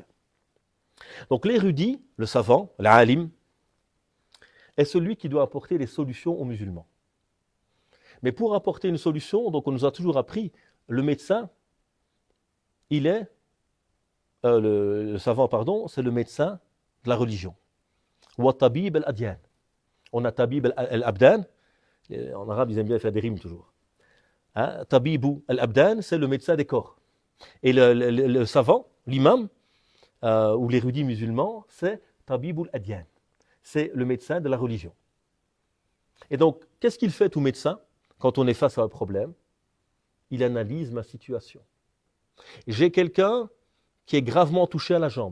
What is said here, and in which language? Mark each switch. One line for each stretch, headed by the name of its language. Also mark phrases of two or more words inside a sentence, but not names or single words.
French: Donc l'érudit, le savant, l'alim, est celui qui doit apporter des solutions aux musulmans. Mais pour apporter une solution, donc on nous a toujours appris, le médecin, il est, le savant, pardon, c'est le médecin de la religion.
Arabic: Wa tabib al-adyan.
French: On a
Arabic: tabib al-abdan,
French: en arabe ils aiment bien faire des rimes toujours.
Arabic: Tabibu al-abdan,
French: c'est le médecin des corps. Et le savant, l'imam, ou l'érudit musulman, c'est
Arabic: tabibul adyan.
French: C'est le médecin de la religion. Et donc, qu'est-ce qu'il fait tout médecin quand on est face à un problème? Il analyse ma situation. J'ai quelqu'un qui est gravement touché à la jambe.